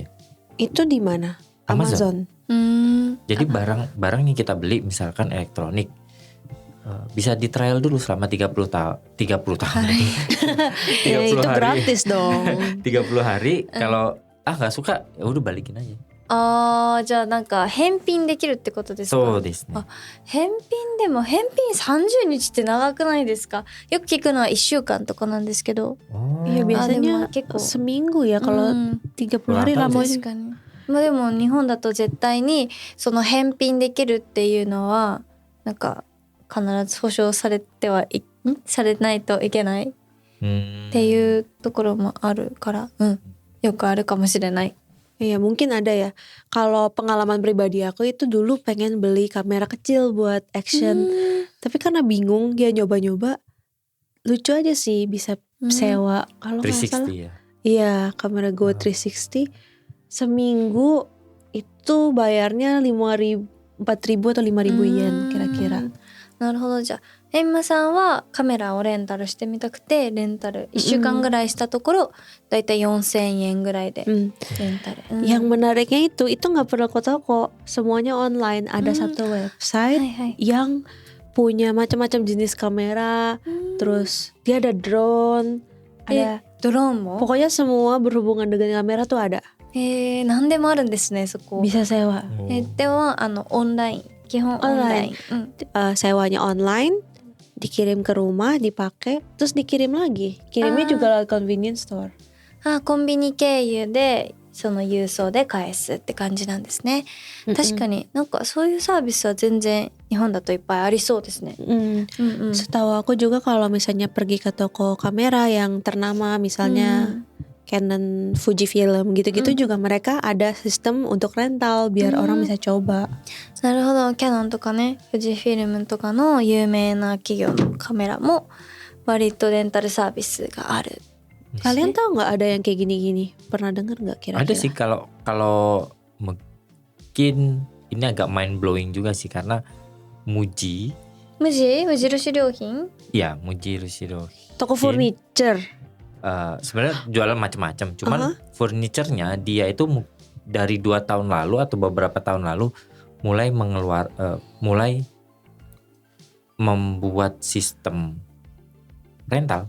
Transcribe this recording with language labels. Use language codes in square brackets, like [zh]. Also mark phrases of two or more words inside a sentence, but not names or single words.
[id] Itu di mana? Amazon. Jadi barang yang kita beli misalkan elektronik bisa di trial dulu selama 30 tahun. 30 Ya, itu hari. gratis dong. 30 hari kalau nggak suka ya udah balikin aja. [ja] じゃあなんか返品できるってことですか? そうですね。返品でも返品30日って長くないですか? よく聞くのは1週間とかなんですけど。 [id] Iya biasanya seminggu ya kalau 30 hari lama. [ja] 確かに。まあでも日本だと絶対にその返品できるっていうのはなんか必ず保証されないといけないっていうところもあるから、よくあるかもしれない。 [id] Iya mungkin ada ya. Kalau pengalaman pribadi aku itu dulu pengen beli kamera kecil buat action. Tapi karena bingung dia nyoba-nyoba, lucu aja sih bisa sewa. Kalau nggak salah, ya? Iya kamera Go 360 seminggu itu bayarnya 4.000 atau 5.000 yen kira-kira. [ja] なるほど。じゃあエンマさんはカメラをレンタルしてみたくてレンタル1週間ぐらいしたところ、だいたい 4,000 yen ぐらいでレンタル、 [id] Yang menariknya itu nggak perlu ke toko, semuanya online. Ada satu website yang punya macam-macam jenis kamera, terus dia ada drone, ada [ja] ドローンも [id] Pokoknya semua berhubungan dengan kamera tuh ada. [ja] 何でもあるんですねそこ。 [id] Bisa sewa. [ja] でもオンライン基本オンライン、 [id] Sewanya online, dikirim ke rumah, dipakai, terus dikirim lagi. Kirimnya juga lewat [en] convenience store. [ja] コンビニ経由でその郵送で返すって感じなんですね。確かになんかそういうサービスは全然日本だといっぱいありそうですね。 [id] Setahu aku juga kalau misalnya pergi ke toko kamera yang ternama, misalnya Canon, Fujifilm gitu-gitu juga mereka ada sistem untuk rental biar orang bisa coba. [ja] なるほど。キャノンとかね、富士フィルムとかの有名な企業のカメラも割とレンタルサービスがある。 [id] Kalian tahu nggak ada yang kayak gini-gini? Pernah dengar nggak kira-kira? Ada sih kalau mungkin ini agak [en] mind blowing [id] juga sih karena Muji. [ja] 無印良品 [id] Ya, Muji Rushiro. Toko furniture. Sebenarnya jualan macam-macam. Cuman furniturnya dia itu dari 2 tahun lalu atau beberapa tahun lalu mulai mulai membuat sistem rental.